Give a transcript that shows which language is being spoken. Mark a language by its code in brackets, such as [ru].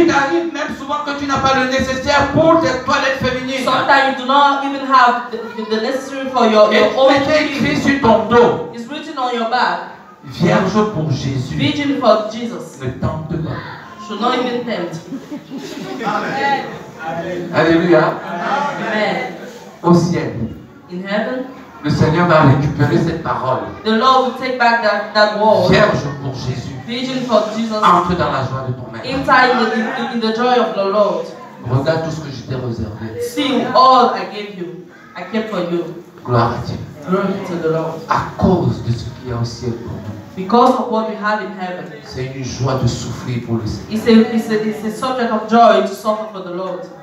[fr] tu t'arrives même souvent que tu n'as pas le nécessaire pour tes toilettes féminines. [en] sometimes you do not even have the necessary for your [fr] Et [en] own [fr] c'est écrit [en] needs. [fr] sur ton dos, [en] It's written on your back. [fr] Vierge pour Jésus. [en] Virgin for Jesus. [fr] Ne tente pas. [en] Should not even tempt. [fr] Alléluia. [en] Amen. [fr] Au ciel, [en] In heaven, [fr] le Seigneur va récupérer cette parole. [en] the Lord will take back that word. [fr] Vierge pour Jésus. [en] Virgin for Jesus. [fr] Entre dans la joie de ton maître. [en] Enter in the joy of the Lord. [fr] Regarde tout ce que je t'ai réservé. [en] See all I gave you. I kept for you. [fr] Gloire à Dieu. [en] Glory to the Lord. [fr] À cause de ce qu'il y a au ciel pour nous. [en] Because of what we have in heaven. [fr] C'est une joie de souffrir pour le Seigneur. [en] It's a subject of joy to suffer for the Lord.